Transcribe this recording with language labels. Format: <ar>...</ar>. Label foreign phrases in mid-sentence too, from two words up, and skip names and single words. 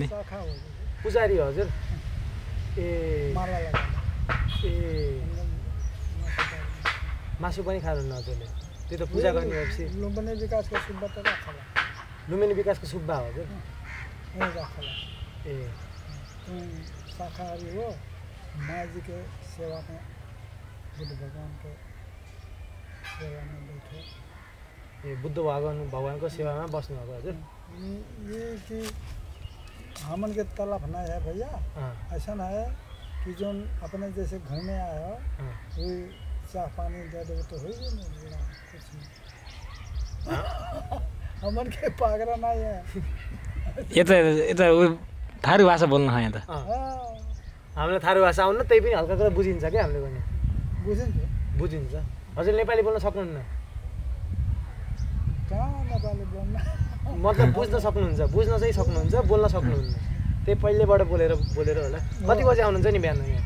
<ne>पुजारी हजुर ए ए मासु पनि खानुहुन्न हजुरले त्यो त पूजा गर्ने भएपछि लुम्बिनी विकासको सुब्बा हजुर ए</ne> <thl>शाकाहारी हो माजी के सेवा में बुद्ध भगवान के सेवा में बैठे</thl> <ne>ए बुद्ध भगवानको सेवामा बस्नु भएको हजुर</ne> <thl>ये कि हमन के तलब ना है भैया ऐसा ना है कि जो अपने जैसे घूमने आए हो वही चाह पानी दे दो तो हो ही नहीं कुछ नहीं हमन के पागरा ना है</thl> <ne>यो त थारू भाषा बोल्नु यहाँ त हामीलाई थारू भाषा आउनु त्यही पनि हल्का कुरा बुझिन्छ क्या हामीले पनि बुझिन्छ हजुर नेपाली बोल्न सक्नुहुन्न कहाँ नेपाली बोल्न मतलब बुझ्न सक्नुहुन्छ बुझ्न चाहिँ सक्नुहुन्छ बोल्न सक्नुहुन्न त्यही पहिलेबाट बोलेर होला कति बजे आउनुहुन्छ नि बिहान यहाँ</ne>